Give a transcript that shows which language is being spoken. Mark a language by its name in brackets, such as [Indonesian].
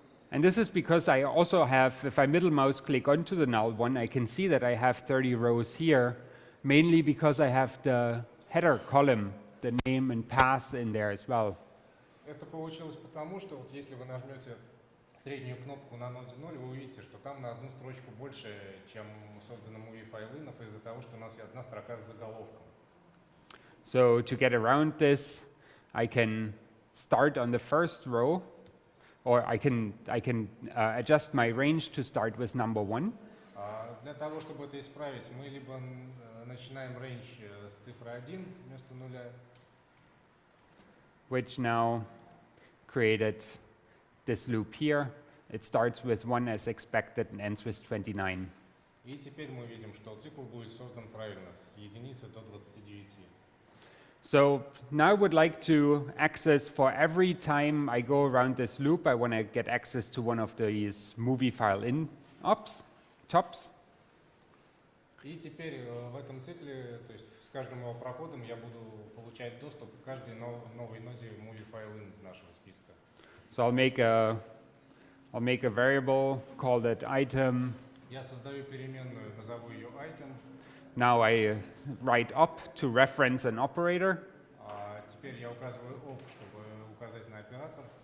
[English] And this is because I also have, if I middle mouse click onto the null one, I can see that I have 30 rows here, mainly because I have the header column, the name and path in there as well. [Russian] Это получилось потому, что вот если вы нажмете среднюю кнопку на ноде 0, вы увидите, что там на одну строчку больше, чем создано movie файлинов из-за того, что у нас одна строка с заголовком. [English] So to get around this, I can start on the first row, or I can adjust my range to start with number 1. [Russian] Для того, чтобы это исправить, мы либо начинаем range с цифры 1 вместо нуля, [English] which now created this loop here. It starts with 1 as expected and ends with 29. [Russian] и теперь мы видим, что цикл будет создан правильно, с единицы до 29. [English] So now I would like to access, for every time I go around this loop, I want to get access to one of these movie file in tops. [Russian] И теперь в этом цикле, то есть с каждым его проходом я буду получать доступ к каждой новой ноде movie файлин из нашего списка. [English] So I'll make a variable, call that item. [Russian] Я создаю переменную, назову ее item. [English] Now I write up to reference an operator. [Russian] Теперь я указываю op, чтобы указать на оператор.